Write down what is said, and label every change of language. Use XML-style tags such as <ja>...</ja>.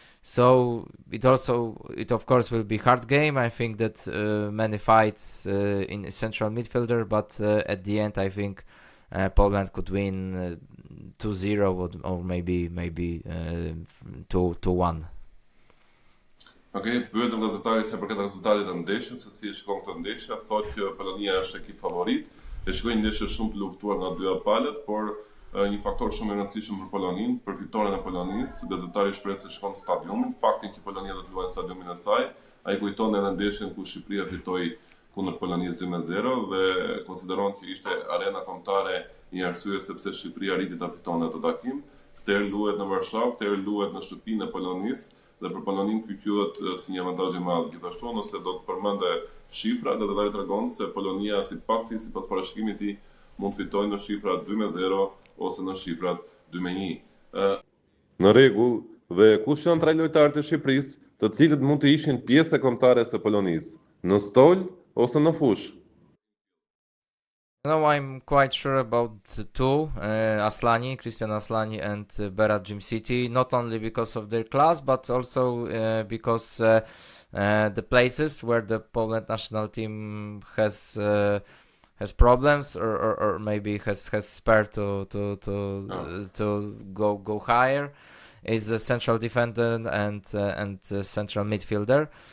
<en>So it of course will be hard game. I think that many fights in central midfielder, but at the end I think Poland could win 2-0 or maybe 2-1.</en> <sq>Okej, pyetëm gazetari se për këtë rezultatet e ndeshjes, se si e shikon këtë ndeshje, thotë që Polonia është ekip favorit, e shikojnë ndeshje shumë të luftuar nga dy palët, por një faktor shumë i rëndësishëm për Poloninë, për fitoren e Polonisë, gazetari shpreh se shkon në stadiumin, faktin që Polonia do të luajë në stadiumin e saj, ai kujton edhe ndeshjen ku Shqipëria fitoi kundër Polonisë 2-0 dhe konsideron që ishte arena kombëtare një arsye sepse Shqipëria arriti ta fitonte atë takim. Këtë luhet në Varshavë, këtë luhet në shtëpinë e Polonisë dhe për Poloninë ky quhet si një avantazh i madh. Gjithashtu nëse do të përmendë shifra, gazetari tregon se Polonia sipas parashikimit i mund fitojë në shifra 2-0 ose në shifrat 2-1. Në rregull, dhe kush janë tre lojtarët e Shqipërisë, të cilët mund të ishin pjesë e kombëtare së Polonisë, në stol ose në fushë?</sq> <en>No, I'm quite sure about two, Kristian Aslani and Berat Djimsiti, not only because of their class, but also because the places where the Poland national team has problems or maybe has spare to go higher is a central defender and central midfielder.</en>